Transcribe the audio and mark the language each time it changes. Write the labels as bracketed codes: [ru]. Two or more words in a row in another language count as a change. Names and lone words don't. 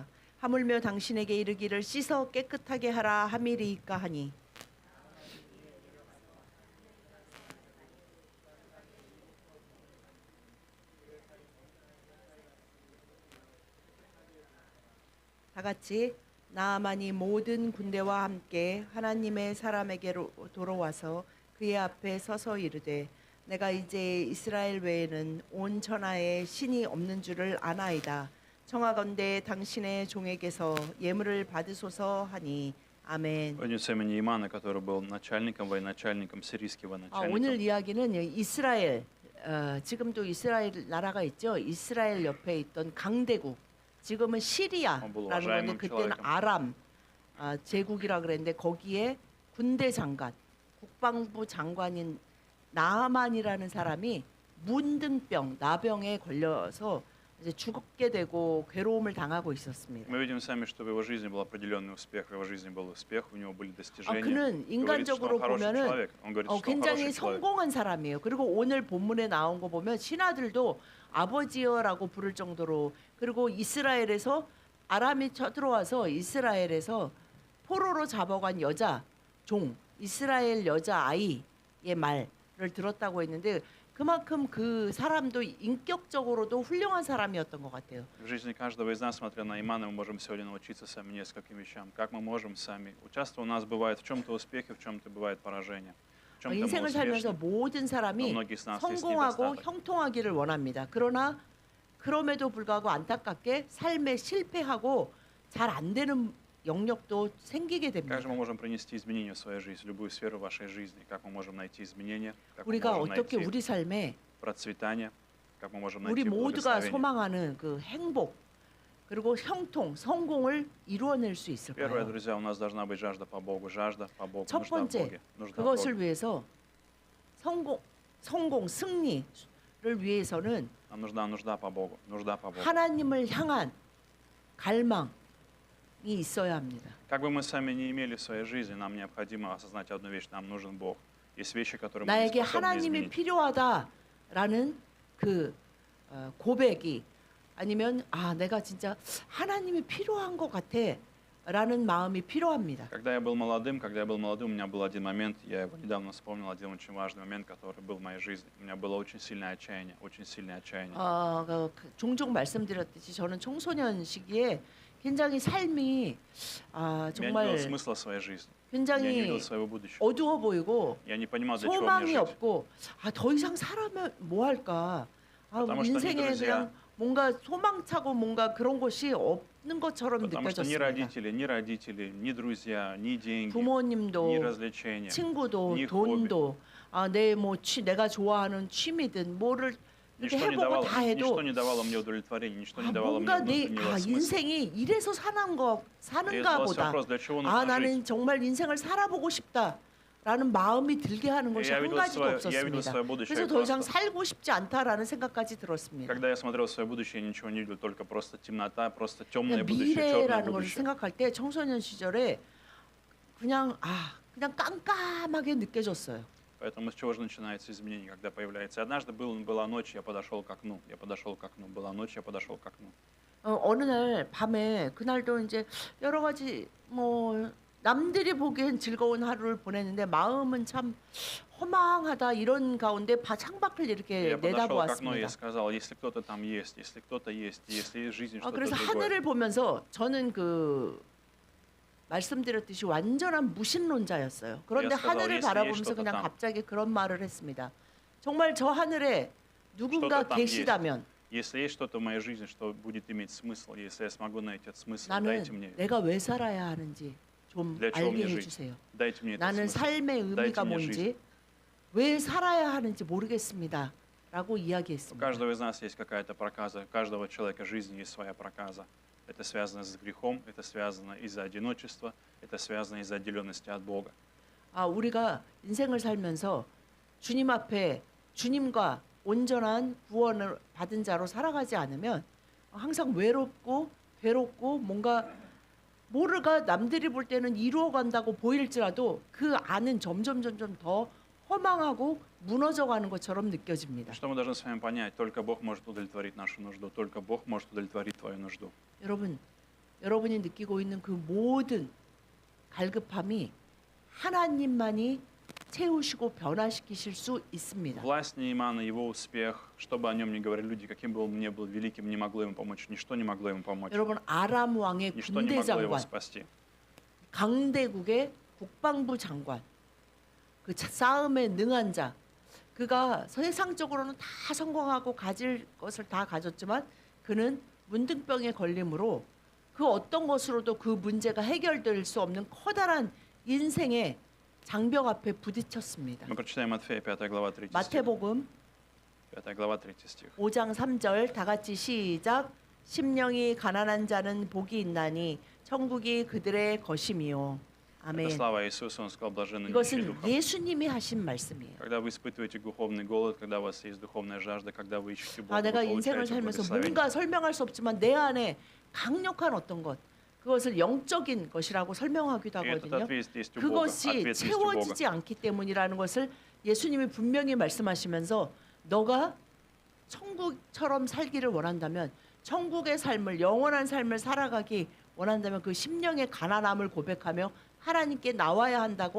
[ko] 하물며 당신에게 이르기를 씻어 깨끗하게 하라 함이리이까 하니 다같이 나아만이 모든 군대와 함께 하나님의 사람에게로 돌아와서 그의 앞에 서서 이르되 내가 이제 이스라엘 외에는 온 천하에 신이 없는 줄을 아나이다. 청하건대 당신의 종에게서 예물을 받으소서 하니 아멘. [ru] Повинуется имени Имана, который был начальником, военачальником, сирийским [ko] 오늘 [ru] военачальником. [ko] 이야기는 이스라엘 지금도 이스라엘 나라가 있죠. 이스라엘 옆에 있던 강대국 지금은 시리아라는 건데 그때는 아람 제국이라 그랬는데 거기에 군대 장관 국방부 장관인 나아만이라는 사람이 문둥병 나병에 걸려서 이제 죽게 되고 괴로움을 당하고 있었습니다. [ru] Мы видим сами, что в его жизни был определенный успех, в его жизни был успех, у него были достижения. [ko] 그는 인간적으로 보면은 [ru] Он говорит, что он [ko] 굉장히 [ru] хороший человек. [ko] 성공한 사람이에요. 그리고 오늘 본문에 나온 거 보면 신하들도 아버지여라고 부를 정도로 그리고 이스라엘에서 아람이 쳐들어와서 이스라엘에서 포로로 잡아간 여자 종 이스라엘 여자 아이의 말을 들었다고 했는데 그만큼 그 사람도 인격적으로도 훌륭한 사람이었던 것 같아요. [ru] В жизни каждого из нас, смотря на Имана, мы можем сегодня научиться сами нескольким вещам. Как мы можем сами участвовать? У нас бывает в чем-то успехи, в чем-то бывает поражение. В чем-то мы [ko] 인생을 살면서 [ru] успешны. [ko] 모든 사람이 성공하고 형통하기를 원합니다. 그러나 그럼에도 불구하고 안타깝게 삶에 실패하고 잘 안 되는 영역도 생기게 됩니다. [ru] Как же мы можем принести изменения в свою жизнь, в любую сферу вашей жизни? Как мы можем найти изменения? Как мы [ko] 우리가 [ru] можем [ko] 어떻게 [ru] найти [ko] 우리 삶에 [ru] процветание? Как мы можем [ko] 우리 [ru] найти [ko] 모두가 [ru] благословение? [ko] 소망하는 그 행복 그리고 형통, 성공을 이루어낼 수 [ru] Первое, [ko] 있을까요? [ru] друзья, у нас должна быть жажда по Богу, [ko] 첫 [ru] нужда в [ko] 번째, [ru] Боге, нужда в [ko] 그것을 [ru] Боге. [ko] 위해서 성공, 승리를 위해서는 [ru] Нам нужда по Богу, нужда по Богу. [ko] 하나님을 향한 갈망이 있어야 합니다. [ru] Как бы мы сами не имели в своей жизни, нам необходимо осознать одну вещь: нам нужен Бог. Есть вещи, которые мы не [ko] 나에게 [ru] способны [ko] 하나님이 [ru] изменить. [ko] 필요하다라는 그 고백이 아니면 아 내가 진짜 하나님이 필요한 것 같아라는 마음이 필요합니다. [ru] Когда я был молодым, у меня был один момент, я его недавно вспомнил, один очень важный момент, который был в моей жизни. У меня было очень сильное отчаяние, очень сильное отчаяние. [ko] 종종 말씀드렸듯이 저는 청소년 시기에 굉장히 삶이 [ru] Я не [ko] 정말 [ru] видел смысла своей жизни. Я не видел [ko] 굉장히 [ru] своего будущего. [ko] 어두워 보이고 [ru] Я не понимал, для чего мне [ko] 소망이 [ru] жить. [ko] 없고 더 이상 살아면 뭐 할까? [ru] Потому что [ko] 인생에 [ru] они, друзья, [ko] 그냥 뭔가 소망차고 뭔가 그런 것이 없는 것처럼 [ru] Потому что ни [ko] 느껴졌습니다. [ru] родители, ни друзья, ни деньги, ни [ko] 부모님도 [ru] развлечения, [ko] 친구도 [ru] ни [ko] 돈도 내가 좋아하는 취미든 뭐를 이렇게 [ru] ничто [ko] 해보고 다 [ru] ничто [ko] 해도 [ru] не давало мне удовлетворения, ничто не давало мне [ko] 뭔가 [ru] внутреннего смысла. [ko] 인생이 이래서 [ru] И [ko] 사는가 [ru] задался [ko] 보다. [ru] вопрос, для чего нужно жить. [ko] 나는 정말 인생을 살아보고 싶다라는 마음이 들게 하는 것이 [ru] Я [ko] 한 [ru] видел [ko] 가지도 [ru] я видел [ko] 없었습니다. [ru] свое будущее [ko] 그래서 더 이상 [ru] просто. [ko] 살고 싶지 않다라는 생각까지 들었습니다. [ru] Когда я смотрел в свое будущее, я ничего не видел, только просто темнота, просто темное [ko] 그냥 [ru] будущее, черное [ko] 미래라는 것을 [ru] будущее. [ko] 생각할 때 청소년 시절에 그냥 깜깜하게 느껴졌어요. [ru] Поэтому с чего же начинается изменение, когда появляется? Однажды была ночь, я подошел к окну. Была ночь, я подошел к окну. [ko] 어느 날 밤에 그날도 이제 여러 가지 뭐 남들이 보기엔 즐거운 하루를 보냈는데 마음은 참 허망하다 이런 가운데 창밖을 이렇게 [ru] Я подошел к окну и [ko] 내다보았습니다. [ru] сказал, если кто-то там есть, если кто-то есть, если есть жизнь, что-то [ko] 그래서 [ru] другое. [ko] 하늘을 보면서 저는 말씀드렸듯이 완전한 무신론자였어요. 그런데 [ru] сказал, [ko] 하늘을 [ru] если [ko] 바라보면서 [ru] есть [ko] 그냥 [ru] что-то там. [ko] 갑자기 그런 말을 했습니다. 정말 저 하늘에 누군가 [ru] что-то там [ko] 계시다면 [ru] Если есть что-то в моей жизни, что будет иметь смысл, если я смогу найти этот смысл, [ko] 나는 [ru] дайте мне. [ko] 내가 왜 살아야 하는지 좀 [ru] Для чего [ko] 알게 [ru] мне жить? [ko] 해주세요. [ru] Dайте мне этот [ko] 나는 [ru] смысл. [ko] 삶의 의미가 [ru] Дайте мне [ko] 뭔지 왜 살아야 하는지 모르겠습니다. 라고 [ru] У [ko] 이야기했습니다. [ru] каждого из нас есть какая-то проказа, у каждого человека в жизни есть своя проказа. Это связано с грехом, это связано из-за одиночества, это связано из-за отделенности от Бога. [ko] 우리가 인생을 살면서 주님 앞에 주님과 온전한 구원을 받은 자로 살아가지 않으면 항상 외롭고 괴롭고 뭐가 남들이 볼 때는 이루어간다고 보일지라도 그 안은 점점 더 허망하고 무너져가는 것처럼 느껴집니다. [ru] Что мы должны с вами понять? Только Бог может удовлетворить нашу нужду, только Бог может удовлетворить твою нужду. [ko] 여러분이 느끼고 있는 그 모든 갈급함이 하나님만이 채우시고 변화시키실 수 있습니다. [ru] Власть Неймана, его успех, что бы о нем ни говорили люди, каким бы он ни был великим, не могло ему помочь, ничто не могло ему помочь, [ko] 여러분 아람 왕의 [ru] ничто не [ko] 군대 [ru] могло его [ko] 장관, [ru] спасти. [ko] 강대국의 국방부 장관, 그 싸움에 능한 자, 그가 세상적으로는 다 성공하고 가질 것을 다 가졌지만 그는 문둥병에 걸림으로 그 어떤 것으로도 그 문제가 해결될 수 없는 커다란 인생의 장벽 앞에 부딪혔습니다. [ru] Мы прочитаем Матфея, 5 глава, 3 стих. [ko] 마태복음 [ru] 5 глава, 3 стих. [ko] 5장 3절 다 같이 시작. 심령이 가난한 자는 복이 있나니 천국이 그들의 것임이요. [ru] Это [ko] 아멘. [ru] слава Иисусу, Он сказал, блаженны нищие [ko] 이것은 [ru] духом. [ko] 예수님이 하신 말씀이에요. [ru] Когда вы испытываете духовный голод, когда у вас есть духовная жажда, когда вы ищете Бога, [ko] 내가 [ru] вы [ko] 인생을 [ru] получаете [ko] 살면서 [ru] благословение. [ko] 뭔가 설명할 수 없지만 내 안에 강력한 어떤 것, 그것을 영적인 것이라고 설명하기도 [ru] И этот [ko] 하거든요. [ru] ответ есть у Бога. [ko] 그것이 [ru] Ответ есть у Бога. [ko] 채워지지 않기 때문이라는 것을 예수님이 분명히 말씀하시면서 너가 천국처럼 살기를 원한다면 천국의 삶을 영원한 삶을 살아가기 원한다면 그 심령의 가난함을 고백하며 하나님께 나와야 한다고